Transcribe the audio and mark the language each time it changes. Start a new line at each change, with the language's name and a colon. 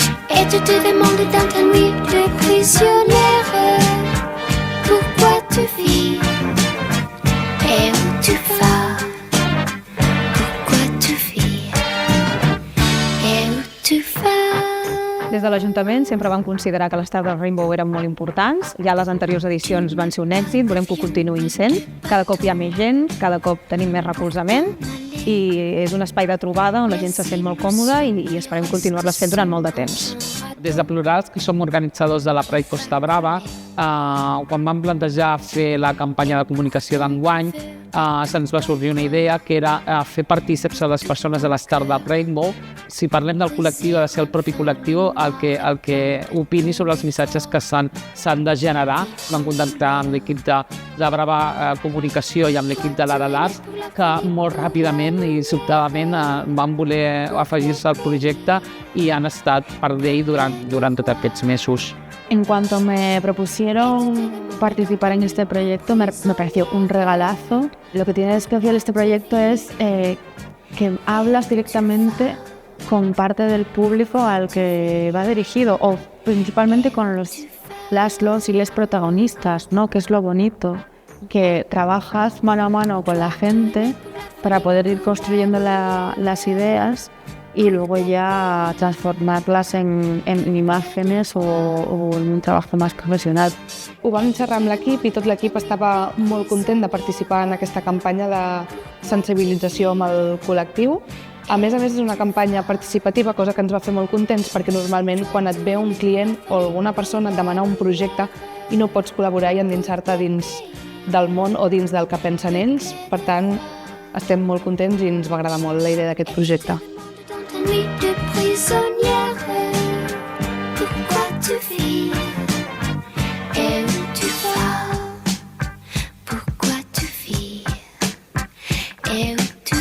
French: Et tu te demandes dans ta nuit de prisonnière, pourquoi tu vis et où tu vas. Pourquoi tu vis et où tu vas.
Catalan: Des de l'Ajuntament sempre vam considerar que les tardes Rainbow eren molt importants. Ja les anteriors edicions van ser un èxit, volem que ho continuïn sent. Cada cop hi ha més gent, cada cop tenim més recolzament i és un espai de trobada on la gent se sent molt còmoda i esperem continuar-les fent durant molt de temps. Des de Plurals, que som organitzadors de la Pride Costa Brava, quan vam plantejar fer la campanya de comunicació d'enguany, se'ns va sorgir una idea que era fer partícips a les persones de l'Star de Rainbow. Si parlem del col·lectiu, ha de ser el propi col·lectiu el que opini sobre els missatges que s'han de generar. Vam contactar amb l'equip de Brava Comunicació i amb l'equip de l'Aralat, que molt ràpidament i sobtadament van voler afegir-se al projecte i han estat part d'ell durant tots aquests mesos.
Spanish: En cuanto me propusieron participar en este proyecto, me pareció un regalazo. Lo que tiene de especial este proyecto es que hablas directamente con parte del público al que va dirigido, o principalmente con los y les protagonistas, ¿no? Que es lo bonito, que trabajas mano a mano con la gente para poder ir construyendo las ideas y luego ya transformarlas en imágenes o en un trabajo más profesional.
Catalan: Ho vam xerrar amb l'equip i tot l'equip estava molt content de participar en aquesta campanya de sensibilització amb el col·lectiu. A més, és una campanya participativa, cosa que ens va fer molt contents, perquè normalment quan et ve un client o alguna persona et demana un projecte i no pots col·laborar i endinsar-te dins del món o dins del que pensen ells. Per tant, estem molt contents i ens va agradar molt la idea d'aquest projecte.
French: Nuit de prisonnière, pourquoi tu vis et où tu vas? Pourquoi tu vis et où